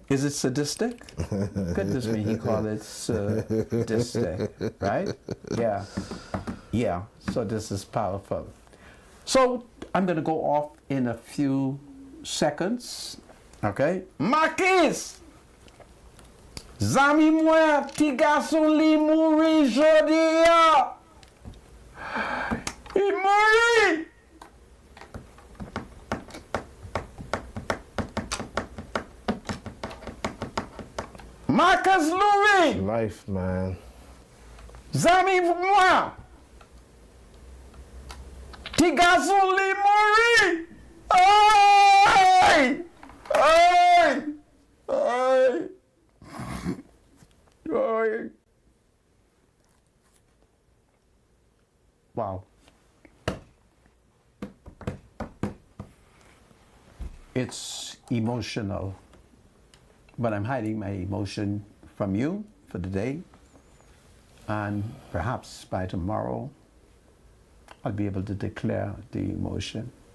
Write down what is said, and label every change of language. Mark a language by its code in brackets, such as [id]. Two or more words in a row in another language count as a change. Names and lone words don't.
[en] Is it sadistic? Goodness me, he called it sadistic, right? Yeah. Yeah, so this is powerful. So I'm going to go off in a few seconds, okay? Marquis! [ht] Zami mwen, ti gason li mouri jodi ya! I mouri! Marcus Louis! [en] Life, man. [ht] Zami mwen! Ti gason li mouri! Ay! Ay! Ay! Ay! [en] Wow. It's emotional, but I'm hiding my emotion from you for the day, and perhaps by tomorrow I'll be able to declare the emotion.